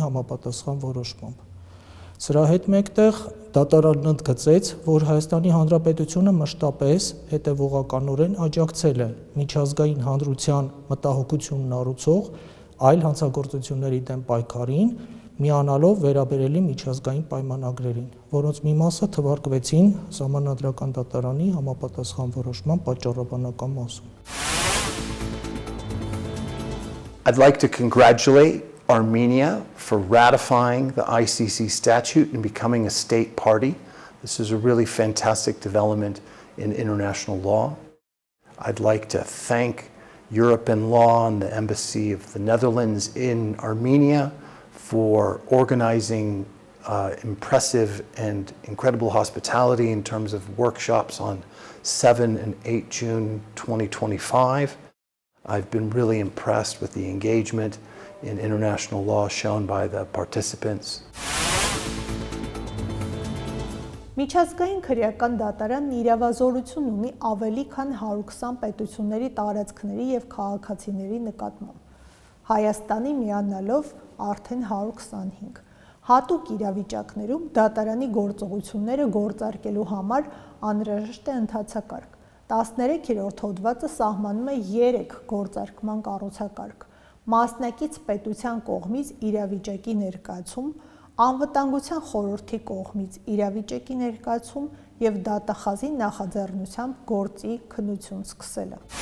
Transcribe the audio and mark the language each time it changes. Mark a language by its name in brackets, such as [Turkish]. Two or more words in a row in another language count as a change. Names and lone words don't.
[Armenian] համապատասխան որոշմամբ։ Սրա հետ մեկտեղ դատարանն ընդգծեց, որ Հայաստանի Հանրապետությունը մշտապես հետևողականորեն աջակցել է միջազգային հանրության մտահոգությունն առուցող այլ հանցագործությունների դեմ պայքարին, միանալով վերաբերելի միջազգային պայմանագրերին, որոնց մի մասը թվարկվեցին Սահմանադրական դատարանի համապատասխան որոշման պատճառաբանական մասում։ [English] I'd like to congratulate Armenia for ratifying the ICC statute and becoming a state party. This is a really fantastic development in international law. I'd like to thank European Law and the Embassy of the Netherlands in Armenia for organizing impressive and incredible hospitality in terms of workshops on 7 and 8 June 2025. I've been really impressed with the engagement in international law shown by the participants. [Armenian] Միջազգային քրեական դատարանն իրավազորություն ունի ավելի քան 120 պետությունների տարածքների եւ քաղաքացիների նկատմամբ։ Հայաստանի միանալով արդեն 125։ Հատուկ իրավիճակներում դատարանի գործողությունները գործարկելու համար անհրաժեշտ է ընթացակարգ։ 13-րդ հոդվածը սահմանում է 3 գործարկման կառուցակարգ՝ մասնակից պետության կողմից իրավիճակի ներկայացում, անվտանգության խորհրդի կողմից իրավիճակի ներկայացում եւ դատախազի նախաձեռնությամբ գործի քննություն սկսելը։